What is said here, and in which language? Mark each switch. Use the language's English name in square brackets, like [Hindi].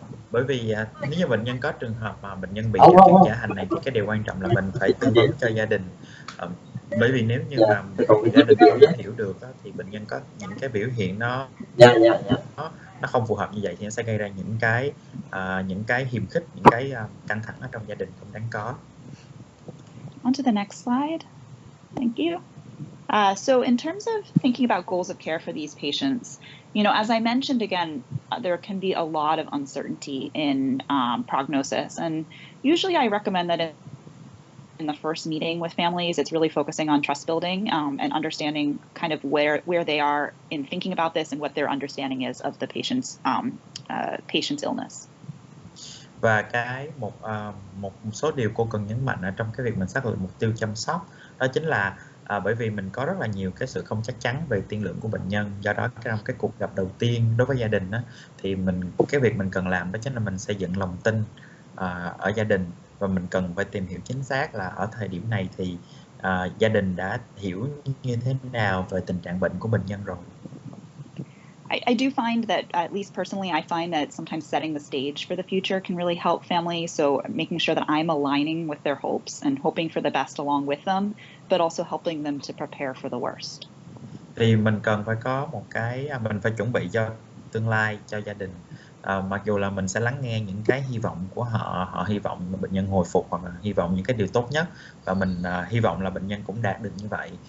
[Vietnamese] Bởi vì nếu như bệnh nhân có trường hợp mà bệnh nhân bị triệu chứng giả hành này thì cái điều quan trọng là mình phải tư vấn cho gia đình. Bởi vì nếu như mà gia đình không hiểu được thì bệnh nhân có những cái biểu hiện nó không phù hợp như vậy thì nó sẽ gây ra những cái hiềm khích, những cái căng thẳng ở trong gia đình không đáng có. [English] On to the next slide. Thank you. So in terms of thinking about goals of care for these patients, as I mentioned again, there can be a lot of uncertainty in prognosis, and usually I recommend that in the first meeting with families, it's really focusing on trust building and understanding kind of where they are in thinking about this and what their understanding is of the patient's illness. [Vietnamese] Và một số điều cô cần nhấn mạnh ở trong cái việc mình xác định mục tiêu chăm sóc, đó chính là bởi vì mình có rất là nhiều cái sự không chắc chắn về tiên lượng của bệnh nhân, do đó trong cái cuộc gặp đầu tiên đối với gia đình thì cái việc mình cần làm đó chính là mình xây dựng lòng tin ở gia đình, và mình cần phải tìm hiểu chính xác là ở thời điểm này thì gia đình đã hiểu như thế nào về tình trạng bệnh của bệnh nhân rồi. [English] I do find that, at least personally, I find that sometimes setting the stage for the future can really help families. So making sure that I'm aligning with their hopes and hoping for the best along with them, but also helping them to prepare for the worst. [Vietnamese] Thì mình cần phải có mình phải chuẩn bị cho tương lai cho gia đình. Mặc dù là mình sẽ lắng nghe những cái hy vọng của họ hy vọng là bệnh nhân hồi phục, hoặc là hy vọng những cái điều tốt nhất, và mình hy vọng là bệnh nhân cũng đạt được như vậy.